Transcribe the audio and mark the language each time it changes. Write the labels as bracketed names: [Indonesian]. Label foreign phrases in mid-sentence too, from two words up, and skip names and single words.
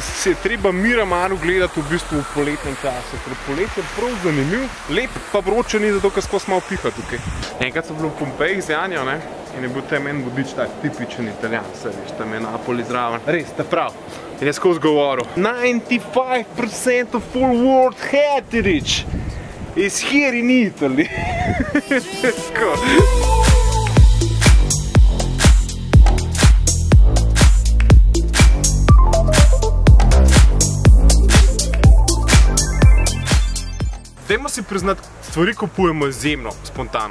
[Slovenian] se je treba Miramar gledati v bistvu v poletnem času, ker polet je prav zanimiv, lep pa vroče ni, zato ker skozi malo piha tukaj. Enkrat sem bil v Pompejih z Janjo, ne, in je bil tam en vodič tak tipičen Italijan, se veš, tam je Napoli zraven. Res, te prav. In je skozi govoril, [English] 95% of full world heritage is here in Italy. [Slovenian] Tako. Dajmo si priznati, stvari kupujemo izjemno spontano.